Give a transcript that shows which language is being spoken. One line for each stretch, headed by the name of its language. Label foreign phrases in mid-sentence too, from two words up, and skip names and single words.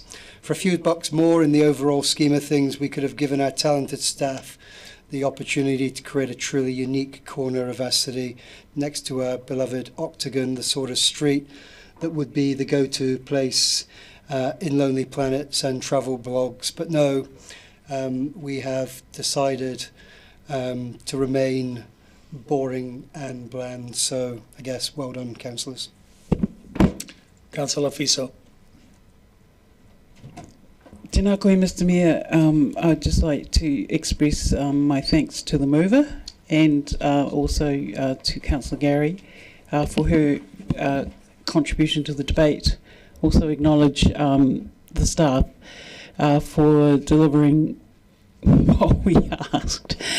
English: For a few bucks more in the overall scheme of things, we could have given our talented staff the opportunity to create a truly unique corner of our city next to our beloved Octagon, the sort of street that would be the go-to place in Lonely Planets and travel blogs. But no, we have decided to remain boring and bland. So I guess well done, councillors. Councillor Fiso.
Māori: Tēnā koe,
English: Mr. Mayor. I'd just like to express my thanks to the mover and also to Councillor Gary for her contribution to the debate. Also acknowledge the staff for delivering what we asked.